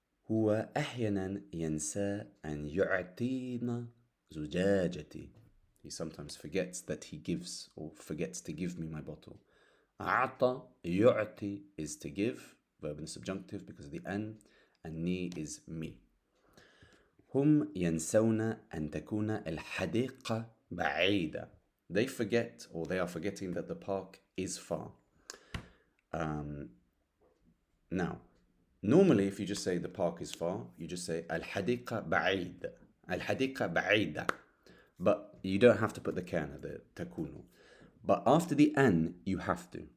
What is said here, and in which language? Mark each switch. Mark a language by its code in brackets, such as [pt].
[ar] هو أحيانا ينسى أن يعطينا زجاجتي. [en] He sometimes forgets that he gives, or forgets to give me my bottle. أعطى يعطي is to give, verb in the subjunctive because of the an, and ni is me. [ar] هم ينسون أن تكون الحديقة بعيدة. [en] They forget, or they are forgetting, that the park is far. Now, normally if you just say the park is far, you just say [ar] الحديقة بعيدة. الحديقة بعيدة. [en] But you don't have to put the kana, the takunu. But after the an, you have to.